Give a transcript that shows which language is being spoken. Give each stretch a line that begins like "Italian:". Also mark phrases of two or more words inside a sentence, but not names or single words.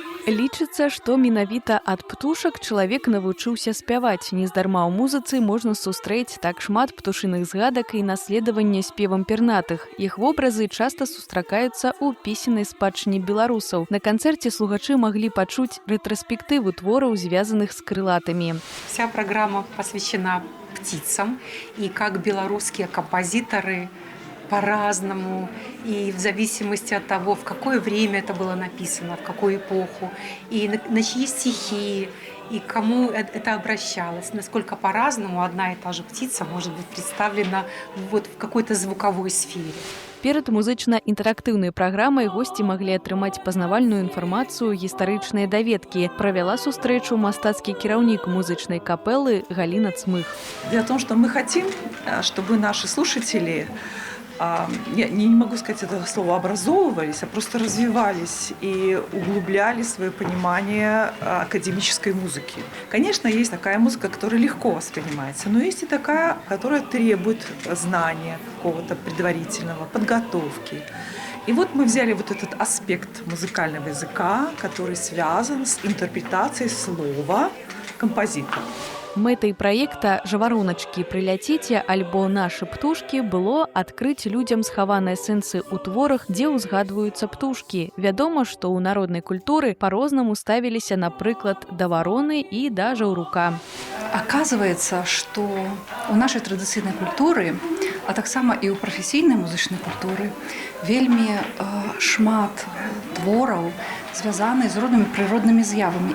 Belarusian: Лічыцца, што менавіта ад птушак чалавек навучыўся спяваць. Нездарма ў музыцы можна сустрэць так шмат птушыных згадак і наследавання спевам пернатых. Іх вобразы часта сустракаюцца ў песеннай спадчыне беларусаў. На канцэрце слухачы маглі пачуць рэтраспектыву твораў, звязаных с крылатымі.
Russian: Вся программа посвящена птицам, и как белорусские композиторы по-разному, и в зависимости от того, в какое время это было написано, в какую эпоху, и на чьи стихи, и к кому это обращалось, насколько по-разному одна и та же птица может быть представлена вот в какой-то звуковой сфере.
Belarusian: Перад музычна-інтэрактыўнай праграмай госці маглі атрымаць пазнавальную інфармацыю, гістарычныя даведкі. Правяла сустрэчу мастацкі кіраўнік музычнай капелы Галина Цмых.
Russian: Дело в том, что мы хотим, чтобы наши слушатели, я не могу сказать это слово образовывались, а просто развивались и углубляли свое понимание академической музыки. Конечно, есть такая музыка, которая легко воспринимается, но есть и такая, которая требует знания какого-то предварительного, подготовки. И вот мы взяли вот этот аспект музыкального языка, который связан с интерпретацией слова композитора.
Belarusian: Мэтай праекта «Жаваруначкі, прыляціце» альбо «Нашы птушкі» было адкрыць людзям схаваныя сэнсы ў творах, дзе ўзгадваюцца птушкі. Вядома, што ў народнай культуры па-рознаму ставіліся, напрыклад, да вароны і да жаўрука.
Russian: Оказывается, что
Belarusian: у нашай традыцыйнай культуры, а таксама і ў прафесійнай музычнай культуры, вельмі шмат твораў звязаны з рознымі прыроднымі з'явамі.